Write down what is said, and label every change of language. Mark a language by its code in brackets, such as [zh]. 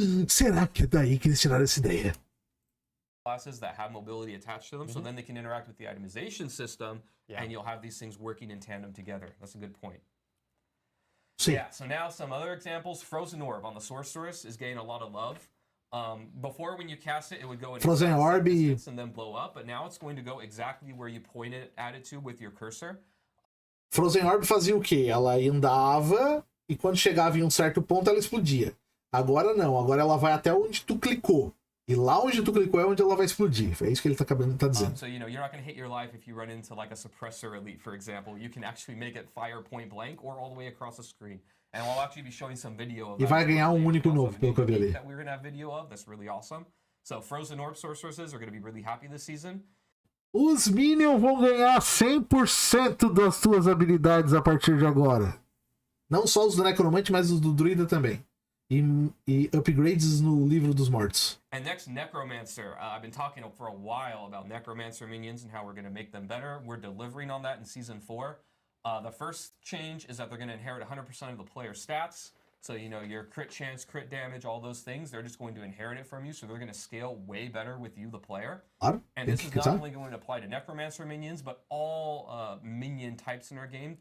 [pt] Será que é daí que eles tiraram essa ideia? [en] Classes that have mobility attached to them, so then they can interact with the itemization system, and you'll have these things working in tandem together. That's a good point. Yeah, so now some other examples. Frozen Orb on the Sorceress is getting a lot of love. Before, when you cast it, it would go in Frozen Orb and then blow up, but now it's going to go exactly where you point it at it to with your cursor. [pt] Frozen Orb fazia o quê? Ela andava e quando chegava em um certo ponto ela explodia. Agora não, agora ela vai até onde tu clicou. E lá onde tu clicou é onde ela vai explodir. É isso que ele tá dizendo. [en] So, you're not going to hit your life if you run into like a suppressor elite, for example. You can actually make it fire point blank or all the way across the screen. And we'll actually be showing some video of that. [pt] E vai ganhar um único novo, pelo que eu vi ali. [en] That we're going to have video of. That's really awesome. So Frozen Orb Sorceresses are going to be really happy this season. [pt] Os Minions vão ganhar 100% das suas habilidades a partir de agora. Não só os do Necromante, mas os do Druida também. E upgrades no Livro dos Mortos. [en] And next, Necromancer. I've been talking for a while about Necromancer minions and how we're going to make them better. We're delivering on that in Season 4. The first change is that they're going to inherit 100% of the player's stats. So, your crit chance, crit damage, all those things, they're just going to inherit it from you. So they're going to scale way better with you, the player. And this is not only going to apply to Necromancer minions, but all minion types in our game.